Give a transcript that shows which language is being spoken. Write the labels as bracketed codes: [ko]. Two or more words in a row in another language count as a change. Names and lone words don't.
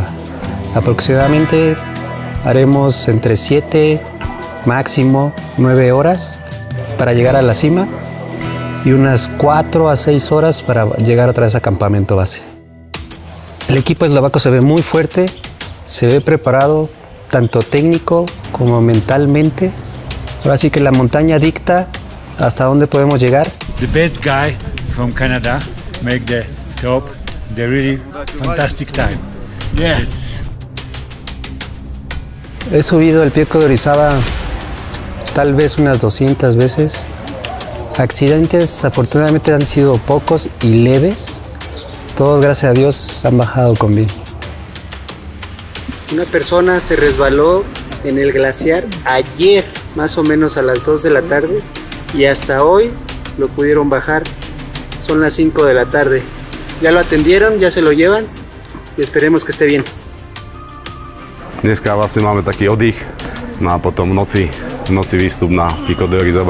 [es] Aproximadamente haremos entre 7, máximo 9 horas para llegar a la cima y unas 4 a 6 horas para llegar otra vez a campamento base. El equipo eslovaco se ve muy fuerte, se ve preparado tanto técnico como mentalmente. Ahora sí que la montaña dicta hasta dónde podemos llegar. [en] The best guy from Canada make the top, the really fantastic time. Yes. [es] He subido el Pico de Orizaba tal vez unas 200 veces. Accidentes afortunadamente han sido pocos y leves. Todos, gracias a Dios, han bajado con bien. Una persona se resbaló en el glaciar ayer, más o menos a las 2 de la tarde, y hasta hoy lo pudieron bajar. Son las 5 de la tarde. Ya lo atendieron, ya se lo llevan y esperemos que esté bien. [sk] Dneska vlastne máme taký oddych, no a potom v noci výstup na Pico de Orizaba.